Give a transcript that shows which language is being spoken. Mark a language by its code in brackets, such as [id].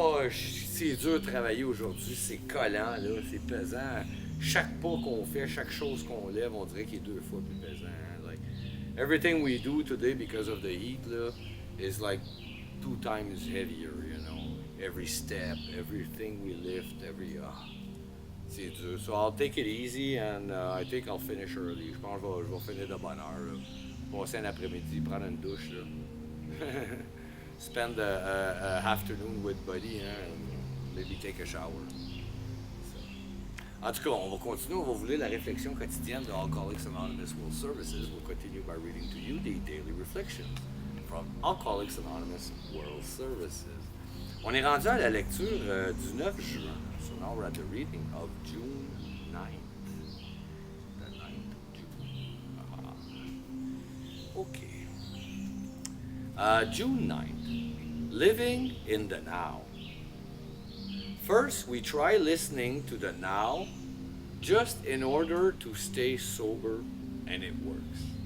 [fr] C'est dur de travailler aujourd'hui, c'est collant, là, c'est pesant. Chaque pas qu'on fait, chaque chose qu'on lève, on dirait qu'il est 2 fois plus pesant. Hein? [en] Like, everything we do today because of the heat là, is like 2 times heavier, you know. Every step, everything we lift, [fr] c'est dur. [en] So I'll take it easy and I think I'll finish early. [fr] Je pense que je vais finir de bonne heure. Là. Passer un après-midi, prendre une douche. Là. [en] Spend a afternoon with Buddy, hein, and maybe take a shower. [fr] So. En tout cas, on va continuer, on va vous lire la réflexion quotidienne de Alcoholics Anonymous World Services. [en] We'll continue by reading to you the daily reflections from Alcoholics Anonymous World Services. [fr] On est rendu à la lecture du 9 juin. [en] So now we're at the reading of June 9th. The 9th of June. Okay. June 9th. Living in the now. First, we try listening to the now just in order to stay sober, and it works.